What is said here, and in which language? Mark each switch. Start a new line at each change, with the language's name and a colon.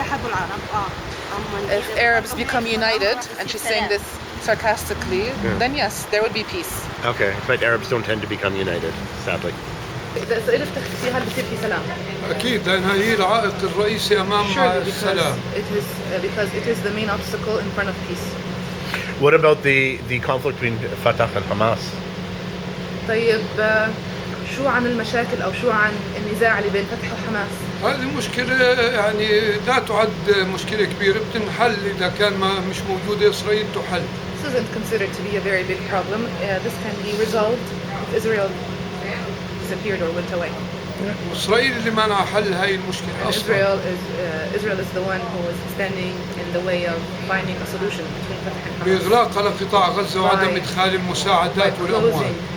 English: If Arabs become united, and she's saying this sarcastically, then yes, there would be peace. Okay, but Arabs don't tend to become united, sadly.
Arabic: إذا إسرائيل اختفت هل بصير في سلام؟ أكيد لأنها هي العائق الرئيسي أمام السلام.
English: Because it is the main obstacle in front of peace. What about the conflict between Fatah and Hamas?
Arabic: طيب شو عن المشاكل أو شو عن النزاع اللي بين فتح وحماس؟ هذه مشكلة يعني لا تعد مشكلة كبيرة بتنحل إذا كان مش موجودة إسرائيل تحل.
English: This isn't considered to be a very big problem. This can be resolved if Israel disappeared or went away.
Arabic: إسرائيل اللي منع حل هاي المشكلة أصلاً.
English: Israel is the one who is standing in the way of finding a solution between Fatah and Hamas.
Arabic: بإغلاق على قطاع غزة وعدم إدخال المساعدات والأموال.